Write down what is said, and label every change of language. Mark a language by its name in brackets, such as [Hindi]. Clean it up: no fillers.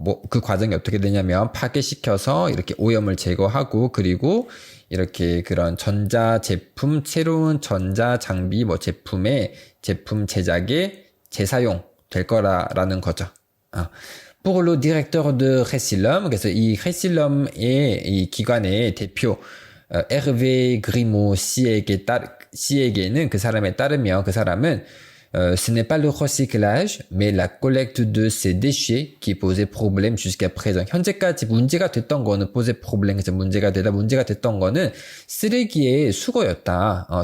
[Korean] 그 과정이 어떻게 되냐면 파괴시켜서 이렇게 오염을 제거하고 그리고 이렇게 그런 새로운 전자 장비 제품 제작에 재사용 될 거라는 거죠. [French] Pour le directeur de Recilom, [Korean] 그래서 이 Recilom의 이 기관의 대표 Hervé Grimaud 씨에게는 그 사람에 따르면 그 사람은 [French] ce n'est pas le recyclage, mais la collecte de ces déchets qui posait problème jusqu'à présent. [Korean] 현재까지 문제가 됐던 거는 [French] posait problème, [Korean] 그래서 문제가 됐던 거는 쓰레기의 수거였다.